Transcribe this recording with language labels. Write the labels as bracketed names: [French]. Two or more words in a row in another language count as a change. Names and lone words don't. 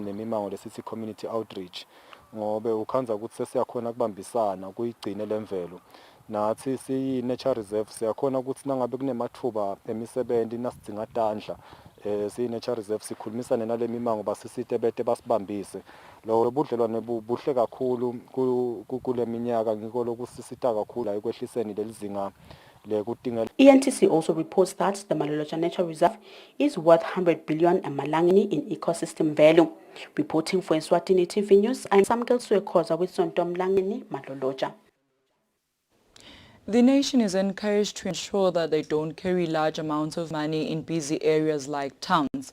[Swati] nemimango lesithi [English] community outreach [Swati] ngobe ukhanza ukuthi sesiyakhona kubambisana kuyigcine lemvelo nathi siyi- [English] nature reserve [Swati] siyakhona ukuthi nangabe kunemathuba emisebenti nasidzinga tandla siyi- [English] nature reserve [Swati] sikhulumisane nale mimango basisite bete basibambise lo budlelwane buhle kakhulu kule minyaka ngiko lokusisita kakhulu ekwehliseni leli zinga. [English] ENTC also reports that the Maloloja Nature Reserve is worth 100 billion Malangini in ecosystem value. Reporting for Eswatini TV News, I'm Samkel Suekoza with Sontom Langini, Maloloja. The nation is encouraged to ensure that they don't carry large amounts of money in busy areas like towns.